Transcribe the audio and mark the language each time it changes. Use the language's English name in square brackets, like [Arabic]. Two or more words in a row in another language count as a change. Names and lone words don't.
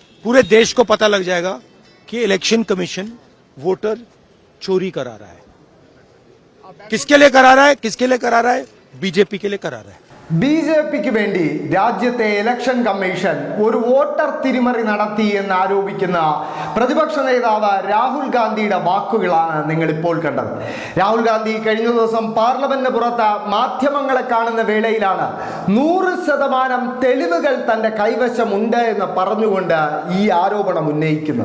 [Hindi] पूरे देश को पता लग जाएगा कि इलेक्शन कमीशन वोटर चोरी करा रहा है। किसके लिए करा रहा है? किसके लिए करा रहा है? बीजेपी के लिए करा रहा है। [Malayalam] ബിജെപിക്ക് വേണ്ടി രാജ്യത്തെ ഇലക്ഷൻ കമ്മീഷൻ ഒരു വോട്ടർ തിരിമറി നടത്തി എന്ന് ആരോപിക്കുന്ന പ്രതിപക്ഷ നേതാവ് രാഹുൽ ഗാന്ധിയുടെ വാക്കുകളാണ് നിങ്ങൾ ഇപ്പോൾ കണ്ടത്. രാഹുൽ ഗാന്ധി കഴിഞ്ഞ ദിവസം പാർലമെന്റിന് പുറത്ത് മാധ്യമങ്ങളെ കാണുന്ന വേളയിലാണ് 100% തെളിവുകൾ തന്റെ കൈവശമുണ്ട് എന്ന് പറഞ്ഞുകൊണ്ട് ഈ ആരോപണം ഉന്നയിക്കുന്നത്.